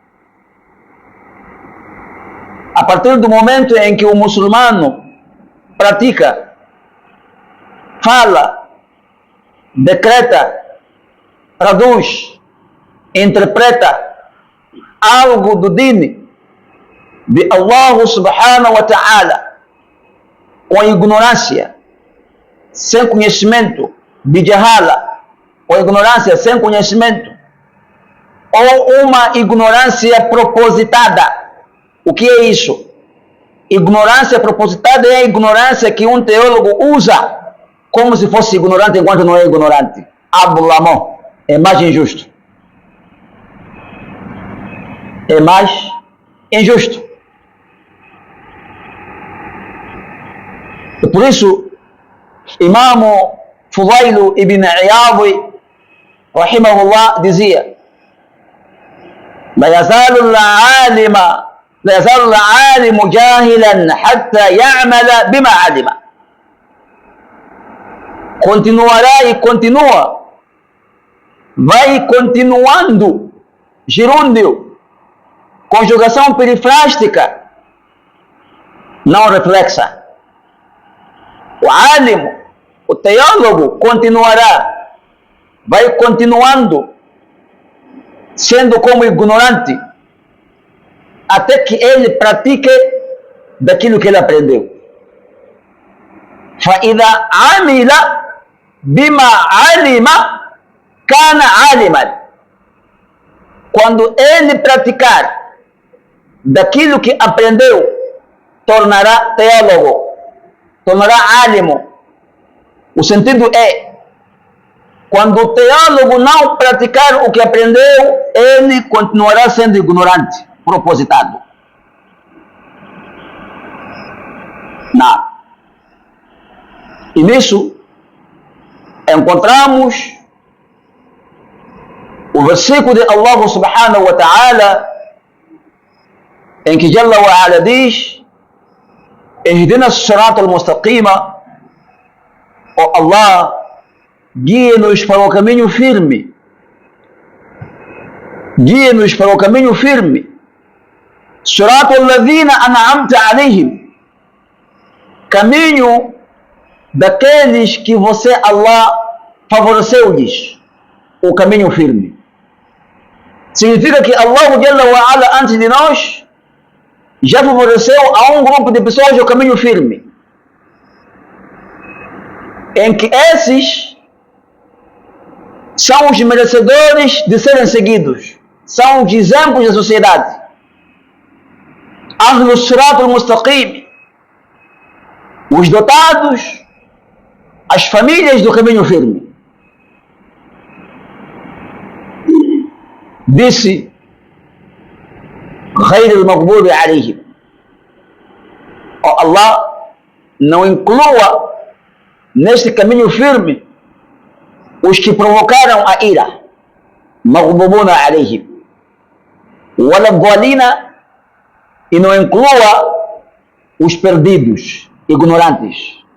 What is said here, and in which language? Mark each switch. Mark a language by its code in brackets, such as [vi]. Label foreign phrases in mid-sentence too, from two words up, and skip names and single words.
[pt] A partir do momento em que o muçulmano pratica, fala, decreta, traduz, interpreta algo do dino de Allah [ar] سبحانه وتعالى [pt] com ignorância, sem conhecimento, de jahala, com ignorância, sem conhecimento, ou uma ignorância propositada. O que é isso? Ignorância propositada é a ignorância que um teólogo usa como se fosse ignorante enquanto não é ignorante. Adlamu, é mais injusto. É mais injusto. E por isso, [ar] Imam Fudail ibn Iyad, rahimahullah, dizia: لا يزال العالم جاهلا حتى يعمل بما علم. [pt] Continuará e continua, vai continuando, gerúndio, conjugação perifrástica, não reflexa. O alimo, o teólogo, continuará, vai continuando, sendo como ignorante, até que ele pratique daquilo que ele aprendeu. [ar] فَإِذَا عَمِلَ بِمَا عَلِمَ كَانَ عَالِمًا. [pt] Quando ele praticar daquilo que aprendeu, tornará teólogo, tornará álimo. O sentido é, quando o teólogo não praticar o que aprendeu, ele continuará sendo ignorante, propositado. Não. E nisso encontramos o versículo de Allah [ar] سبحانه وتعالى, [pt] em que [ar] جل وعلا [pt] diz: [ar] اهدنا الصراط المستقيم, [pt] ó Allah, guie-nos para o caminho firme, guie-nos para o caminho firme. [ar] صراط الذين أنعمت عليهم, [pt] caminho daqueles que você, Allah, favoreceu-lhes o caminho firme. Significa que Allah [ar] جل وعلا, [pt] antes de nós, já favoreceu a um grupo de pessoas o caminho firme, em que esses são os merecedores de serem seguidos, são os exemplos da sociedade. [ar] أهل الصراط المستقيم, [pt] os dotados, as famílias do caminho firme. Disse [ar] غير المغضوب عليهم: [pt] oh Allah, não inclua neste caminho firme os que provocaram a ira, [ar] مغضوبون عليهم ولا ضالين, [pt] e não inclua os perdidos, ignorantes.